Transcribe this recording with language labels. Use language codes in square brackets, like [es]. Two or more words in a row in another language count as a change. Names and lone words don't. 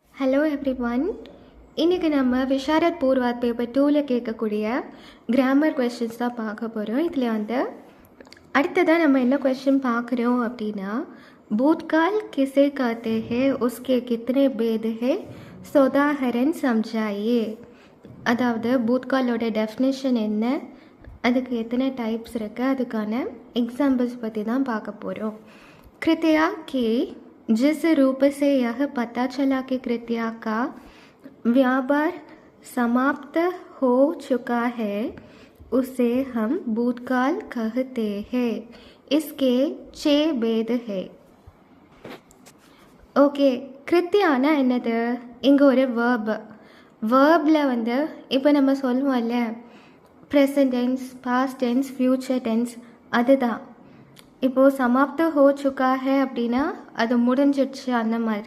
[en] hello everyone. [ta] இன்றைக்கி நம்ம விஷாரத் பூர்வாத் பேப்பர் 2ல் கேட்கக்கூடிய [en] grammar questions [ta] தான் பார்க்க போகிறோம். இதில் அடுத்ததாக நம்ம என்ன கொஸ்டின் பார்க்குறோம் அப்படின்னா, [hi] भूतकाल किसे कहते हैं उसके कितने भेद है सोदाहरण समझाइए. [ta] அதாவது பூத்காலோட டெஃபினேஷன் என்ன, அதுக்கு எத்தனை டைப்ஸ் இருக்குது, அதுக்கான எக்ஸாம்பிள்ஸ் பற்றி தான் பார்க்க போகிறோம். [hi] कृत्या की जिस रूप से यह पता चला कि कृत्या का व्यापार समाप्त हो चुका है उसे हम भूतकाल कहते हैं. इसके 6 भेद है. [ta] ஓகே, கிருத்தியானா என்னது? இங்கே ஒரு வேர்பில் இப்போ நம்ம சொல்லுவோம்ல, [en] present tense, past tense, future tense, [ta] அதுதான். இப்போது [hi] समाप्त हो चुका है [ta] அப்படின்னா அது முடிஞ்சிடுச்சு அந்த மாதிரி.